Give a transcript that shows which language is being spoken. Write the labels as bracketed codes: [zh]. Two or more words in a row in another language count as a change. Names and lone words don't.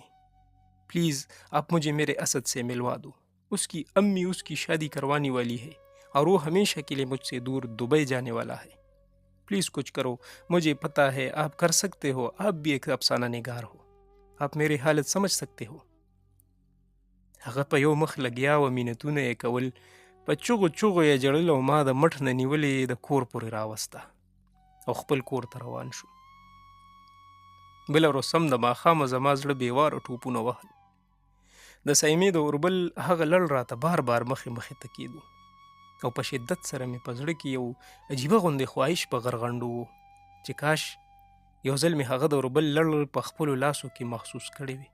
[ur] प्लीज़ आप مجھے میرے اسد سے ملوا دو. اس کی امی اس کی شادی کروانے والی ہے اور وہ ہمیشہ کے لیے مجھ سے دور دبئی جانے والا ہے. प्लीज़ کچھ کرو۔ مجھے پتا ہے آپ کر سکتے ہو. آپ بھی ایک افسانہ نگار ہو۔ آپ میری حالت سمجھ سکتے ہو. [ps] هغه په یو مخ لګیا و، مینتونه یې کول، په چغو چغو یې جړل او ما د مټ نه نیولې د کور پورې راوسته او خپل کور ته روان شو. بله ورځ سم د ماښامه زما زړه بېواره ټوپونه وهل. د سایمې د اوربل هغه لړ راته بار بار مخې مخې ته کېدو او په شدت سره مې په زړه کې یو عجیبه غوندې خواهش په غرغنډو و چې کاش یو ځل مې هغه د اوربل لړ په خپلو لاسو کې محسوس کړی وي.